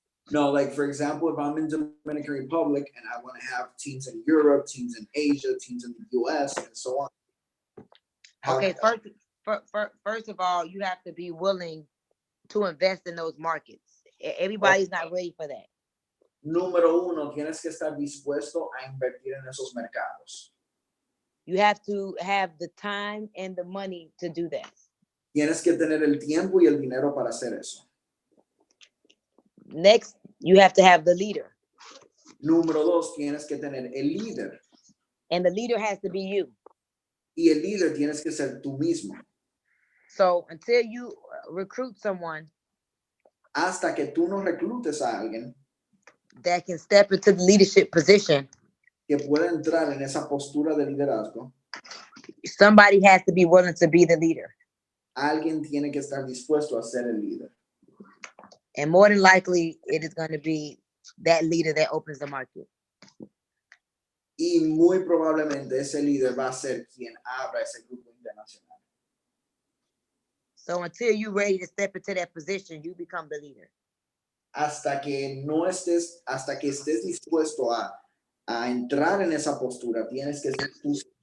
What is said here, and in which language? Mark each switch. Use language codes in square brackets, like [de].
[en] No, like for example, if I'm in Dominican Republic and I want to have teams in Europe, teams in Asia, teams in the US, and so on. Okay, first of all, you have to be willing to invest in those markets. Everybody's not ready for that. [es] Número uno, tienes que estar dispuesto a invertir en esos mercados. [en] You have to have the time and the money to do that. [es] Tienes que tener el tiempo y el dinero para hacer eso. [en] Next, you have to have the leader. [es] Número dos, tienes que tener el líder. [en] And the leader has to be you. [es] Y el líder tienes que ser tú mismo. [en] So until you recruit someone, [es] hasta que tú no reclutes a alguien [en] that can step into the leadership position, [es] que pueda entrar en esa postura de liderazgo, [en] somebody has to be willing to be the leader. [es] Alguien tiene que estar dispuesto a ser el líder. [en] And more than likely, it is going to be that leader that opens the market. [es] Y muy probablemente ese líder va a ser quien abra ese grupo internacional. [en] So until you're ready to step into that position, you become the leader. [es] Hasta que estés dispuesto a entrar en esa postura, tienes que ser tú.